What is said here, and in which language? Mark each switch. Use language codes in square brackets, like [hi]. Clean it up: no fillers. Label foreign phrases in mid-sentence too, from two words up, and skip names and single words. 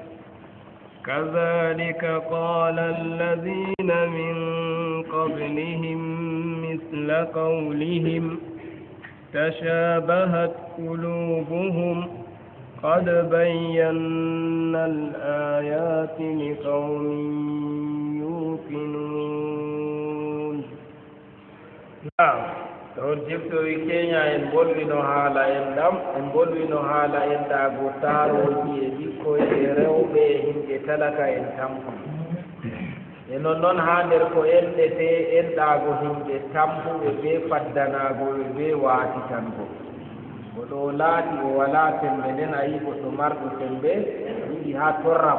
[ar] كذلك قال الذين من قبلهم مثل قولهم تشابهت قلوبهم قد بينا الآيات لقوم يوقنون. [ff] نعم ɗon jiftori keña en bolwino haala en ɗam en bolwino haala en ɗaago taaroji e ɓikkoye e rewɓe e himɓe talaka en tampuɓe e non noon haa nder ko enɗete en ɗaago himɓe tampuɓe be faddanagoɓe be waatitango goɗo o laati o walaa sembe nden a yi goɗɗo marɗo sembe yiɗi haa torra